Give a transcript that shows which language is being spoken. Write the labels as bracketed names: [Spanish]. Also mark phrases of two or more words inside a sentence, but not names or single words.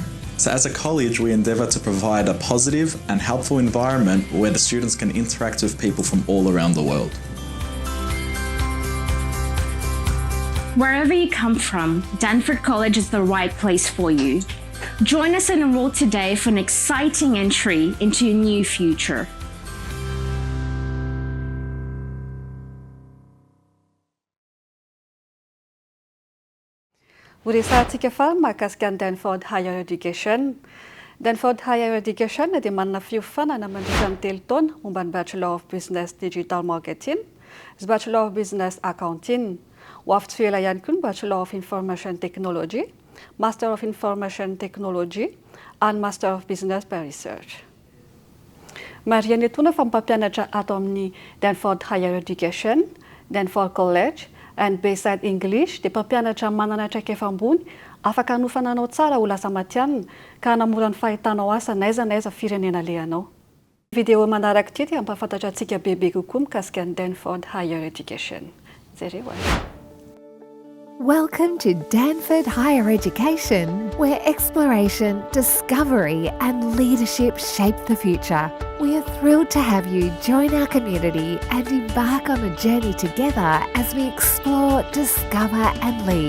[English] So as a college, we endeavour to provide a positive and helpful environment where the students can interact with people from all around the world. Wherever you come from, Danford College is the right place for you. Join us and enroll today for an exciting entry into your new future. [Malagasy] Horesantsika fa mahakasika ny Danford Higher Education. Danford Higher Education dia manana fiofanana mandritra ny 3 taona momba ny [English] Bachelor of Business Digital Marketing, [Malagasy] sy [English] Bachelor of Business Accounting. [Malagasy] Ho afitoela ihany koa ny [English] Bachelor of Information Technology, Master of Information Technology, and Master of Business by Research. [Malagasy] Mariana etona fa mpampianatra ato amin'ny Danford Higher Education, Danford College, and Bayside English dia mpampianatra manana traikefa ambony afaka hanofananao tsara ho lasa matianina ka hanamora ny fahitanao asa n'aiza n'aiza firenena lehanao. Video manaraka ity dia hampafantatra antsika bebe kokoa mikasika ny Danford Higher Education. Jereo. [English] Welcome to Danford Higher Education, where exploration, discovery and leadership shape the future. We are thrilled to have you join our community and embark on a journey together as we explore, discover and lead.